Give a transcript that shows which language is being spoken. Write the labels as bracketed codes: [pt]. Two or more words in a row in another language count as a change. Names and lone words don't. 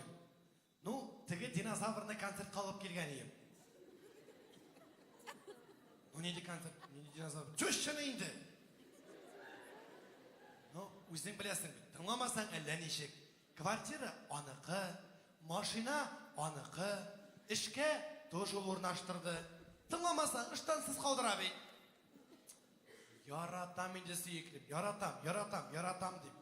[tt] Ну, теге динозаврны концерт калып килгән идем. [ru] Ну, не концерт, не динозавр. [tt] Төшчене инде. Ну, үзең беләсең, тыңламасаң әллә ничек. Квартира аныкы, машина аныкы, эшкә тоже урнаштырды. Тыңламасаң, ыштансыз калдыра бит. Яратам инде сөеклем, яратам дип.